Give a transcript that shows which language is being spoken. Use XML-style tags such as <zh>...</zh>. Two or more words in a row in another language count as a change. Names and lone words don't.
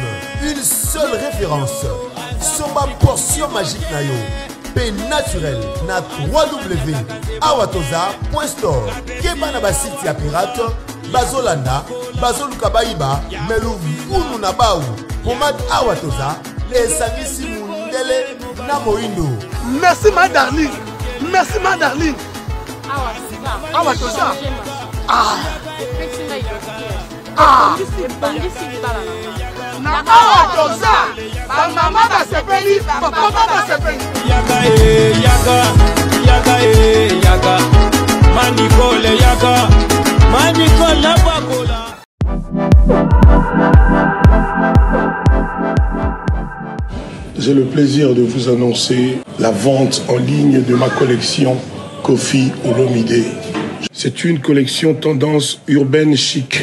<fr>Une seule référence</fr> <ln>somba portion magique na yo pe naturel na www.awatoza.store keba na basite ya pirate bazolanda bazoluka bayiba melu vunu na bau pomade awatoza esangisi munde Mondele na Moindo.</ln> <fr>Merci ma darling. Merci ma darling. Awa toza.</fr> <ln>Na awa toza. Ba mama ba sepeli, ba papa ba sepeli. Yaga yaga. Manikole yaga. Manikole na bakola.</ln> <fr>J'ai le plaisir de vous annoncer la vente en ligne de ma collection Kofi Olomide. C'est une collection tendance urbaine chic.</fr>